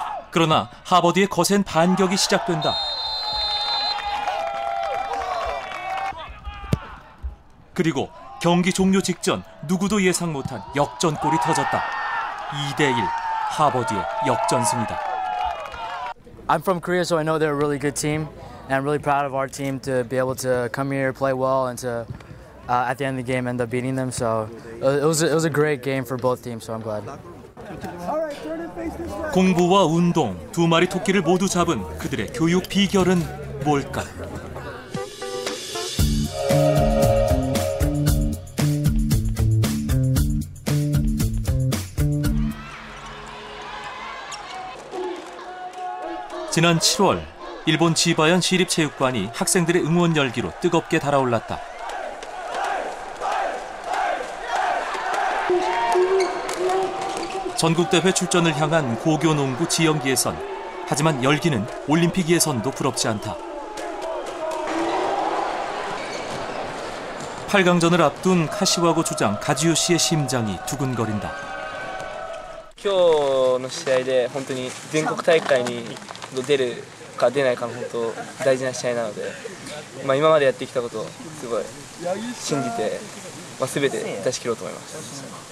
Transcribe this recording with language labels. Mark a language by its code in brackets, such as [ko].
[ko] 그러나 하버드의 거센 반격이 시작된다. 그리고 경기 종료 직전 누구도 예상 못한 역전골이 터졌다. 2대1 하버드의 역전승이다. [en] I'm from Korea, so I know they're a really good team, and I'm really proud of our team to be able to come here, play well, and to at the end of the game end up beating them. So it was a great game for both teams. So I'm glad. [ko] 공부와 운동, 두 마리 토끼를 모두 잡은 그들의 교육 비결은 뭘까? 지난 7월, 일본 지바현 시립체육관이 학생들의 응원 열기로 뜨겁게 달아올랐다. 전국대회 출전을 향한 고교농구 지연기 예선. 하지만 열기는 올림픽 예선도 부럽지 않다. 8강전을 앞둔 카시와고 주장 가지요시의 심장이 두근거린다. [ja] 今日の試合で本当に全国大会に出るか出ないかの本当大事な試合なので、今までやってきたことをすごい信じて、全て出し切ろうと思います。